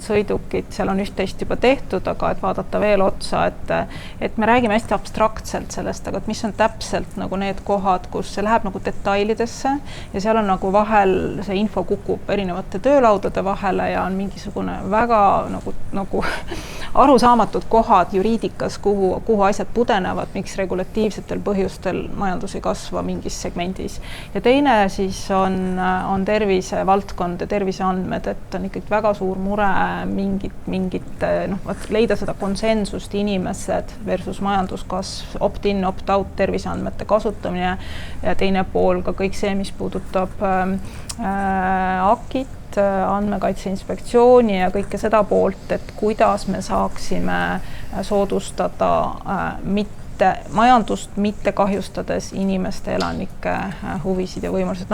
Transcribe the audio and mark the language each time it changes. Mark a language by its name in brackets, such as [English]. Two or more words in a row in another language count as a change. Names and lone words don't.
[Estonian] sõidukid, seal on üht-teist juba tehtud, aga et vaadata veel otsa, et me räägime hästi abstraktselt sellest, aga et mis on täpselt nagu need kohad, kus see läheb nagu detailidesse ja seal on nagu vahel see info kukub erinevate töölaudade vahele ja on mingisugune väga nagu arusaamatud kohad juriidikas, kuhu asjad pudenevad, miks regulatiivsetel põhjustel majandus ei kasva mingis segmendis. Ja teine siis on tervisevaldkond ja terviseandmed, et on ikkagi väga suur mure mingit leida seda konsensust inimesed versus majanduskasv, [English] opt-in, opt-out [Estonian] terviseandmete kasutamine ja teine pool ka kõik see, mis puudutab AKIT, andmekaitse inspektsiooni ja kõike seda poolt, et kuidas me saaksime soodustada majandust mitte kahjustades inimeste, elanike huvisid ja võimalused.